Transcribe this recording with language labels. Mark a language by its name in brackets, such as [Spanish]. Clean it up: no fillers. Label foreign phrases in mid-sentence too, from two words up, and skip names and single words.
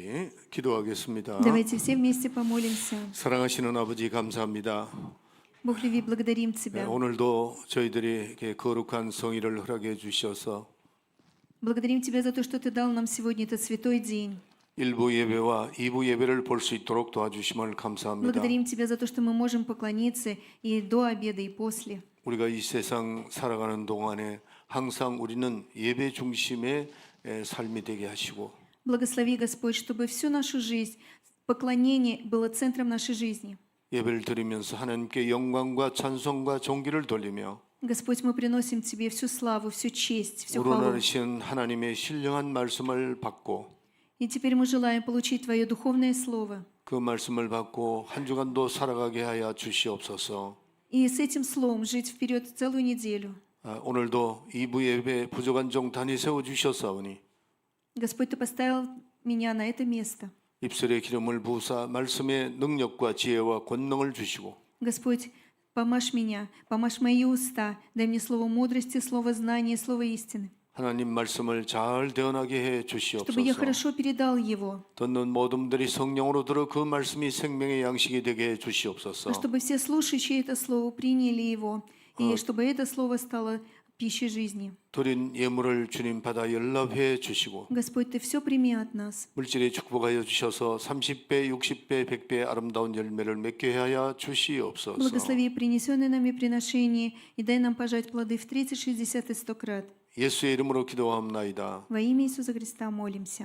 [Korean] 같이 기도하겠습니다. [Russian] Давайте все вместе помолимся. [Korean] 사랑하시는 아버지 감사합니다. [Russian] Бог любви, благодарим Тебя. [Korean] 오늘도 저희들에게 거룩한 성의를 허락해 주셔서 [Russian] Благодарим Тебя за то, что Ты дал нам сегодня этот святой день. [Korean] 1부 예배와 2부 예배를 볼 수 있도록 도와주심을 감사합니다. [Russian] Благодарим Тебя за то, что мы можем поклониться и до обеда, и после. [Korean] 우리가 이 세상 살아가는 동안에 항상 우리는 예배 중심의 삶이 되게 하시고 [Russian] Благослови, Господь, чтобы всю нашу жизнь поклонение было центром нашей жизни. [Korean] 예배를 드리면서 하나님께 영광과 찬송과 존귀를 돌리며 [Russian] Господь, мы приносим Тебе всю славу, всю честь, всю хвалу. [Korean] 우러나르신 하나님의 신령한 말씀을 받고 [Russian] И теперь мы желаем получить Твое духовное слово. [Korean] 그 말씀을 받고 한 주간도 살아가게 하여 주시옵소서. [Russian] И с этим словом жить вперед целую неделю. [Korean] 오늘도 2부 예배 부족한 종 단위 세워 주셨사오니 [Russian] Господь, Ты поставил меня на это место. [Korean] 입술에 기름을 부으사 말씀의 능력과 지혜와 권능을 주시고 [Russian] Господь, помажь меня, помажь мои уста, дай мне слово мудрости, слово знания, слово истины, [Korean] 하나님 말씀을 잘 대언하게 해 [Russian] чтобы я [Korean] 주시옵소서. [Russian] хорошо передал его, [Korean] 듣는 모든 분들이 성령으로 들어 그 말씀이 생명의 양식이 되게 해 주시옵소서. [Russian] чтобы все слушающие это слово приняли его, и чтобы это слово стало пищей жизни. [Korean] 드린 예물을 주님 받아 연락해 주시고 [Russian] Господь, Ты все прими от нас. [Korean] 물질에 축복하여 주셔서 30배, 60배, 100배 아름다운 열매를 맺게 하여 주시옵소서. [Russian] Благослови принесенные нами приношения и дай нам пожать плоды в 30, 60 и 100 крат. [Korean] 예수의 이름으로 기도합나이다. [Russian] Во имя Иисуса Христа молимся.